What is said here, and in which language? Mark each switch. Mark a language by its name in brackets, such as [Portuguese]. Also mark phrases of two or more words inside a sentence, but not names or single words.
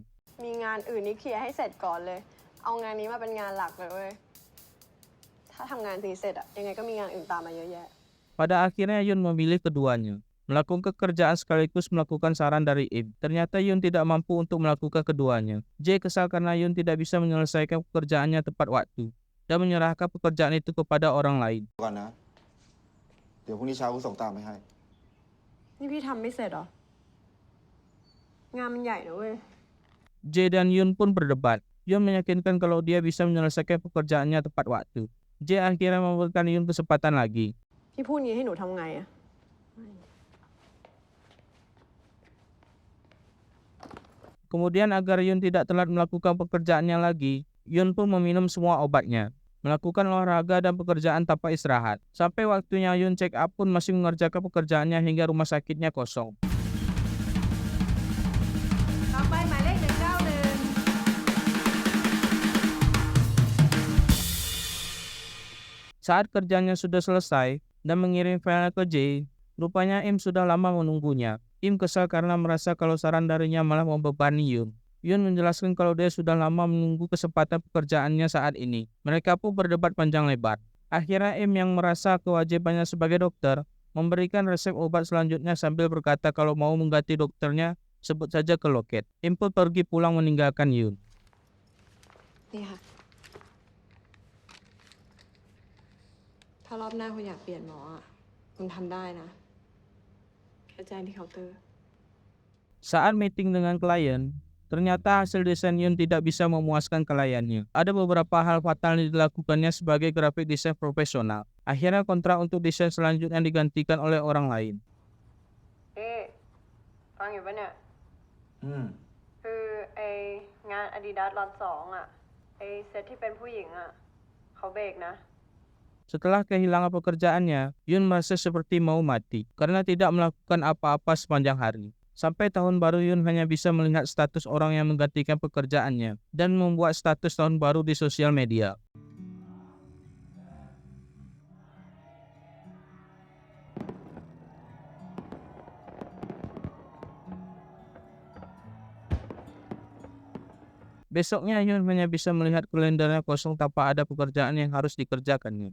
[Thai] มีงานอื่นนี่เคลียร์ให้เสร็จก่อนเลย เอางานนี้มาเป็นงานหลักเลยเว้ย ถ้าทำงานทีเสร็จอะยังไงก็มีงานอื่นตามมาเยอะแยะ [Indonesian] Pada akhirnya Yun memilih keduanya. Melakukan kerjaan sekaligus melakukan saran dari Im. Ternyata Yun tidak mampu untuk melakukan keduanya. J kesal karena Yun tidak bisa menyelesaikan pekerjaannya tepat waktu dan menyerahkan pekerjaan itu kepada orang lain. [Thai] ก่อนนะ เดี๋ยวพรุ่งนี้เช้ากูส่งตามไปให้ นี่พี่ทำไม่เสร็จเหรอ งานมันใหญ่นะเว้ย [Indonesian] J dan Yun pun berdebat. Yun meyakinkan kalau dia bisa menyelesaikan pekerjaannya tepat waktu. J akhirnya memberikan Yun kesempatan lagi. [Thai] พี่พูดงี้ให้หนูทำไงอะ [Indonesian] Kemudian agar Yun tidak telat melakukan pekerjaannya lagi, Yun pun meminum semua obatnya, melakukan olahraga dan pekerjaan tanpa istirahat. Sampai waktunya Yun [English] check up [Indonesian] pun masih mengerjakan pekerjaannya hingga rumah sakitnya kosong. [Thai] ต่อไปหมายเลข191 [Indonesian] Saat kerjanya sudah selesai dan mengirim file ke J, rupanya Im sudah lama menunggunya. Im kesal karena merasa kalau saran darinya malah membebani Yun. Yun menjelaskan kalau dia sudah lama menunggu kesempatan pekerjaannya saat ini. Mereka pun berdebat panjang lebar. Akhirnya Im yang merasa kewajibannya sebagai dokter memberikan resep obat selanjutnya sambil berkata kalau mau mengganti dokternya sebut saja ke loket. Im pun pergi pulang meninggalkan Yun. [Thai] นี่ค่ะ ถ้ารอบหน้าคุณอยากเปลี่ยนหมออ่ะ คุณทำได้นะ แค่แจ้งที่เคาน์เตอร์ [Indonesian] Saat meeting dengan klien, ternyata hasil desain Yun tidak bisa memuaskan kliennya. Ada beberapa hal fatal yang dilakukannya sebagai [English] graphic design [Indonesian] profesional. Akhirnya kontrak untuk desain selanjutnya digantikan oleh orang lain. [Thai] ฟังอยู่ปะเนี่ย อืม คือไองาน Adidas ล็อต2อ่ะ ไอเซตที่เป็นผู้หญิงอ่ะ เขาเบรกนะ [Indonesian] Setelah kehilangan pekerjaannya, Yun merasa seperti mau mati karena tidak melakukan apa-apa sepanjang hari. Sampai tahun baru Yun hanya bisa melihat status orang yang menggantikan pekerjaannya dan membuat status tahun baru di sosial media. Besoknya Yun hanya bisa melihat kalendernya kosong tanpa ada pekerjaan yang harus dikerjakannya.